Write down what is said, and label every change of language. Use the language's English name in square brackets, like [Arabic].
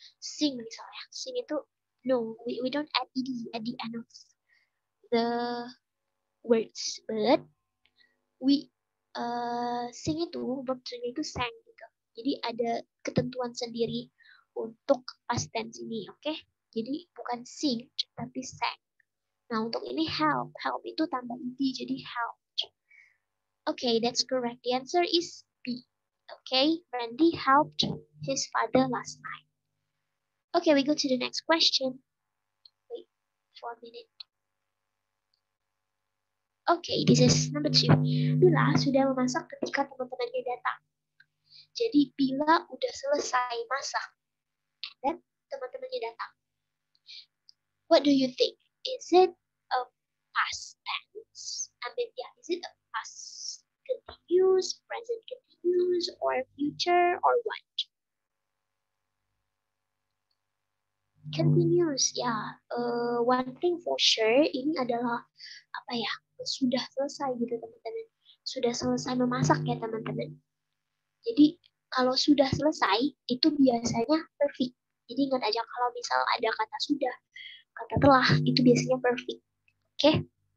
[English] Sing misalnya, sing itu no, we don't add ed at the end of the words, but we sing [Indonesian] itu verbnya itu [English] sang gitu. [Indonesian] Jadi ada ketentuan sendiri untuk past tense ini, oke? Jadi bukan sing tapi sang. Nah, untuk ini help itu tambah ed jadi helped. [English] Okay, that's correct. The answer is B. Okay, Randy helped his father last night. Okay, we go to the next question. Wait for a minute. Okay, this is number 2. Bila [Indonesian] sudah memasak ketika teman-temannya datang. Jadi bila udah selesai masak dan teman-temannya datang. [English] What do you think? Is it a past tense? Is it a past continuous, present continuous, or future, or what? Continuous, ya. One thing for sure, [Indonesian] ini adalah apa ya? Sudah selesai gitu teman-teman. Sudah selesai memasak ya teman-teman. Jadi kalau sudah selesai itu biasanya perfect. Jadi ingat aja kalau misal ada kata sudah, kata telah itu biasanya perfect. Oke?